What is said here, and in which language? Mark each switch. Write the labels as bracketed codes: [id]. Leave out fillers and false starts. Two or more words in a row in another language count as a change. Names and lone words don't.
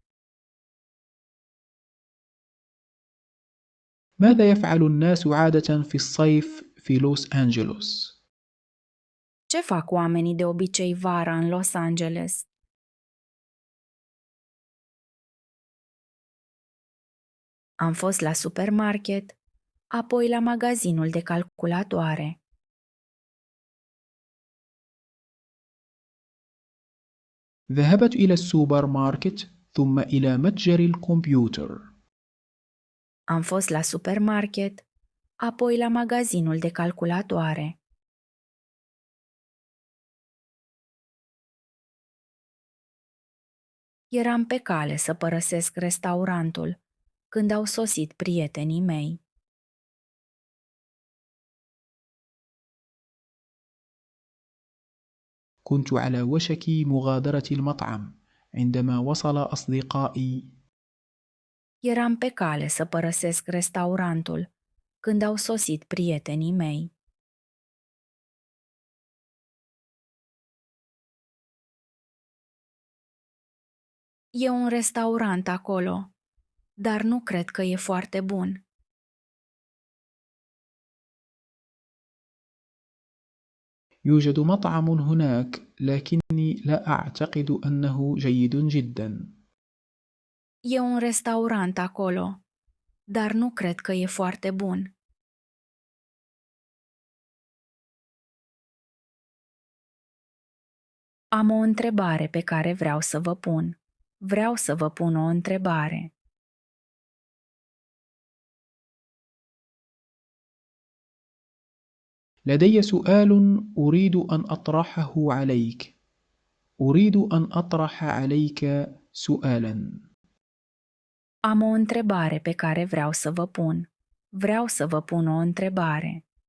[ar] ماذا يفعل الناس عادة في الصيف في لوس أنجلوس؟ [ro] Ce fac oamenii de obicei vara în Los Angeles? Am fost la supermarket, apoi la magazinul de calculatoare. [ar] ذهبت إلى السوبر ماركت ثم إلى متجر الكمبيوتر. [ro] Am fost la supermarket, apoi la magazinul de calculatoare. Eram pe cale să părăsesc restaurantul când au sosit prietenii mei. [ar] كنت على وشك مغادرة المطعم عندما وصل أصدقائي. [ro] Eram pe cale să părăsesc restaurantul când au sosit prietenii mei. E un restaurant acolo, dar nu cred că e foarte bun. [ar] يوجد مطعم هناك، لكني لا أعتقد أنه جيد جدا. [ro] E un restaurant acolo, dar nu cred că e foarte bun. Am o întrebare pe care vreau să vă pun. Vreau să vă pun o întrebare. [ar] لدي سؤال أريد أن أطرحه عليك. أريد أن أطرح عليك سؤالا. [ro] Am o întrebare pe care vreau să vă pun. Vreau să vă pun o întrebare.